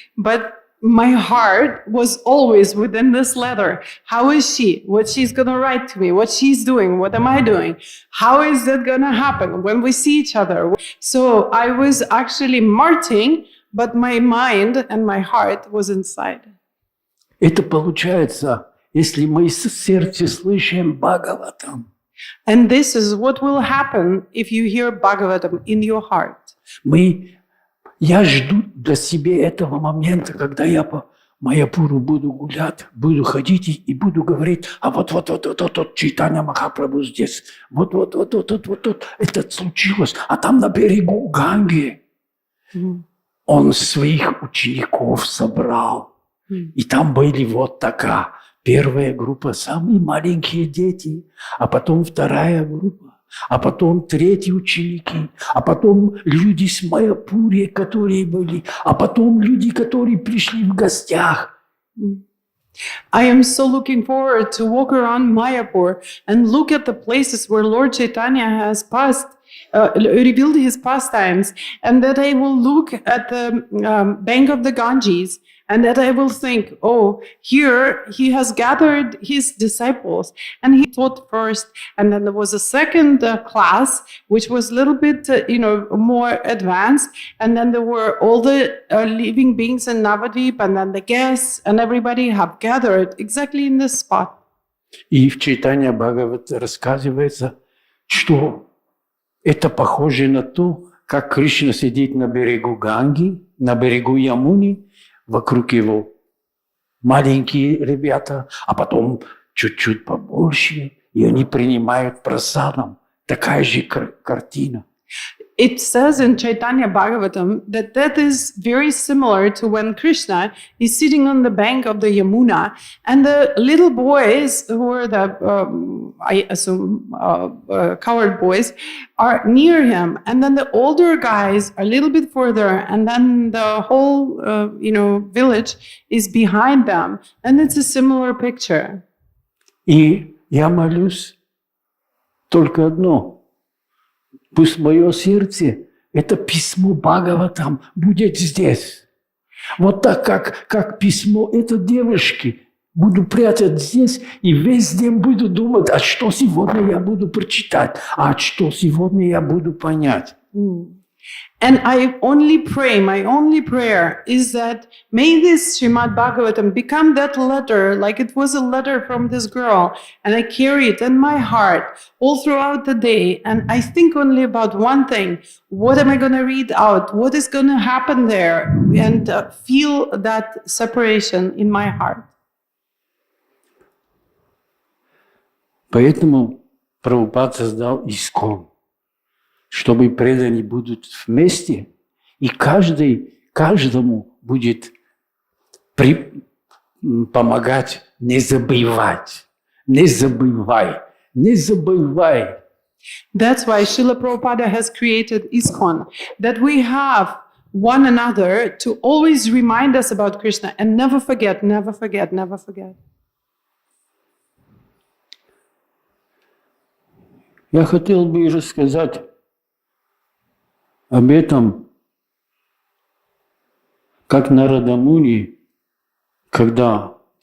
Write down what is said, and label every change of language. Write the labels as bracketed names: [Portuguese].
[English] But my heart was always within this letter. How is she? What she's going to write to me? What she's doing? What am I doing? How is that going to happen when we see each other? So I was actually marching, but my mind and my heart was inside. [Russian] Это получается, если мы с сердца слышим Бхагаватам. [English] And this is what will happen if you hear Bhagavatam in your heart. [Russian] Я жду для себя этого момента, когда я по Майяпуру буду гулять, буду ходить и буду говорить, а вот Чайтанья Махапрабху здесь, вот, это случилось, а там на берегу Ганги он своих учеников собрал, и там были вот такая первая группа, самые маленькие дети, а потом вторая группа. а потом третьи ученики, а потом люди с Майапури, которые были, а потом люди, которые пришли в гостях. [English] I am so looking forward to walk around Mayapur and look at the places where Lord Chaitanya has revealed his pastimes, and that I will look at the bank of the Ganges, and that I will think, oh, here he has gathered his disciples, and he taught first, and then there was a second class, which was a little bit, more advanced, and then there were all the living beings in Navadvip, and then the guests, and everybody have gathered exactly in this spot. [Russian] И в Чайтанья Бхагавата рассказывается, что это похоже на то, как Кришна сидит на берегу Ганги, на берегу Ямуни, вокруг его маленькие ребята, а потом чуть-чуть побольше, и они принимают прасадам. Такая же картина. [English] It says in Chaitanya Bhagavatam that is very similar to when Krishna is sitting on the bank of the Yamuna, and the little boys, who are the, I assume, coward boys, are near him, and then the older guys are a little bit further, and then the whole, village is behind them, and it's a similar picture. [Russian] И я молюсь только одно. Пусть мое сердце, это письмо Бхагаватам будет здесь. Вот так, как письмо этой девушки, буду прятать здесь, и весь день буду думать, а что сегодня я буду прочитать, а что сегодня я буду понять. [English] And I only pray, my only prayer is that may this Shrimad-bhagavatam become that letter, like it was a letter from this girl, and I carry it in my heart all throughout the day, and I think only about one thing: what am I going to read out? What is going to happen there? And feel that separation in my heart. [Russian] Поэтому Прабхупад создал Искон, чтобы преданные будут вместе, и каждому будет помогать не забывать. Не забывай, не забывай. [English] That's why Srila Prabhupada has created ISKCON, that we have one another to always remind us about Krishna and never forget, never forget, never forget. [Russian] Я хотел бы рассказать об этом, как Нарада Муни, когда